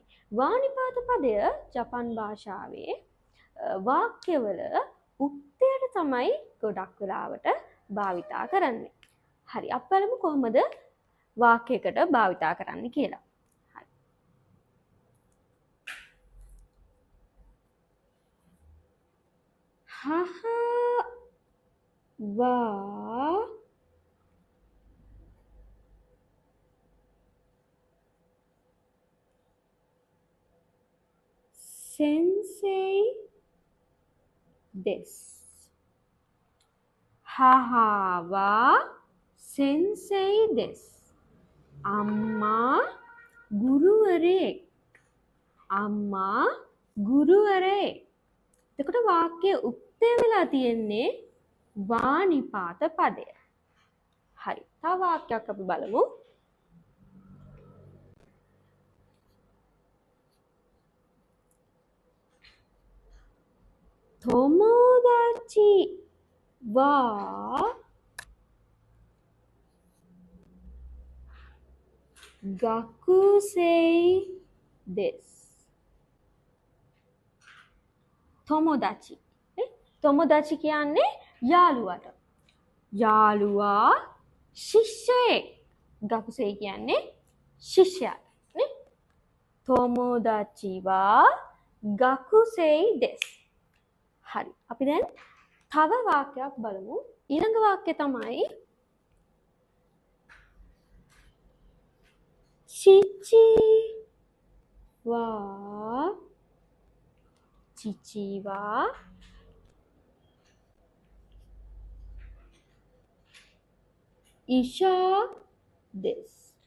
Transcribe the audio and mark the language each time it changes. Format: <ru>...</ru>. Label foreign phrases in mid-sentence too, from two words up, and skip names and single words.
<si>වා නිපාත පදය ජපාන් භාෂාවේ වාක්‍යවල උක්තයට තමයි ගොඩක් වෙලාවට භාවිතා කරන්නේ. හරි. අපි බලමු කොහොමද වාක්‍යයකට භාවිතා කරන්නේ කියලා.</si> <ja>හරි. 母は先生です. 母は先生です.</ja> <si>අම්මා ගුරුවරයෙක්. අම්මා ගුරුවරයෙක්. එතකොට වාක්‍යයේ උක්තය වෙලා තියෙන්නේ වා නිපාත පදය. හරි. තව වාක්‍යයක් අපි බලමු.</si> <ja>友達は学生です. Tomodachi.</ja> <si>Tomodachi කියන්නේ යාළුවට. යාළුවා ශිෂ්‍යයෙක්. gakusei කියන්නේ ශිෂ්‍යයා. නේ?</si> <ja>友達は学生です.</ja> <si>හරි. අපි දැන් තව වාක්‍යයක් බලමු. ඊළඟ වාක්‍යය තමයි</si> <ja>父は医者です.</ja>